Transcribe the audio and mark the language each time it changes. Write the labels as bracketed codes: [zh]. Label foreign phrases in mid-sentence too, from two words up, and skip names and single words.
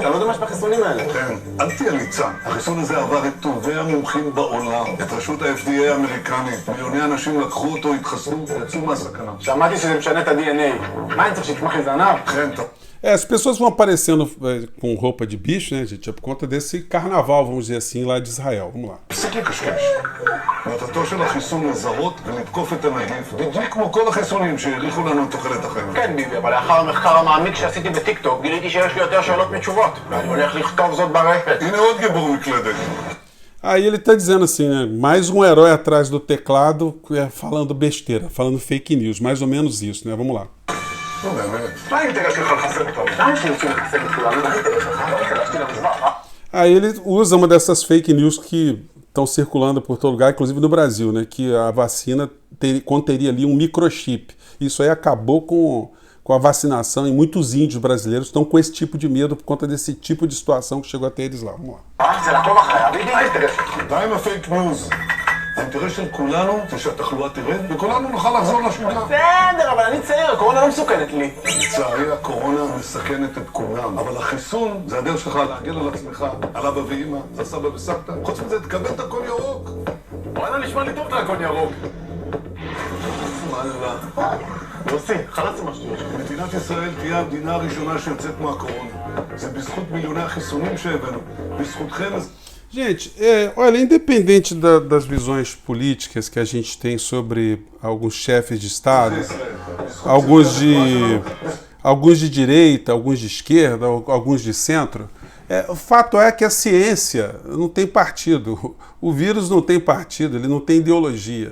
[pt] As pessoas vão aparecendo com roupa de bicho, né, gente? É por conta desse carnaval, vamos dizer assim, lá de Israel. Vamos lá. [he] כן ביבי, אבל לאחר המחקר המעמיק שעשיתי בטיקטוק גיליתי שיש לי יותר שאלות מתשובות ואני הולך לכתוב זאת ברפת. הנה עוד גיבור מקלדת. [pt] Aí ele está dizendo assim, né, mais um herói atrás do teclado falando besteira, falando [en] fake news, [pt] mais ou menos isso, né? Vamos lá. Aí ele usa uma dessas [en] fake news [pt] que estão circulando por todo lugar, inclusive no Brasil, né, que a vacina conteria ali um microchip. Isso aí acabou com a vacinação e muitos índios brasileiros estão com esse tipo de medo por conta desse tipo de situação que chegou até eles lá. Vamos lá. [he] האינטרס של כולנו זה שהתחלואה תרד וכולנו נוכל לחזור לשגרה. בסדר, אבל אני צעיר, הקורונה לא מסוכנת לי. לצערי הקורונה מסכנת את כולם, אבל החיסון זה הדרך שלך להגן על עצמך, על אבא ואמא, על סבא וסבתא. חוץ מזה תקבל את הכל ירוק. וואלה, נשמע לי טוב את הכל ירוק. וואלה. יוסי, חלאס עם השטויות שלך. מדינת ישראל תהיה המדינה הראשונה שיוצאת מהקורונה. זה בזכות מיליוני החיסונים שהבאנו. בזכותכם... [pt] Gente, olha, independente das visões políticas que a gente tem sobre alguns chefes de Estado, alguns de direita, alguns de esquerda, alguns de centro, o fato é que a ciência não tem partido, o vírus não tem partido, ele não tem ideologia.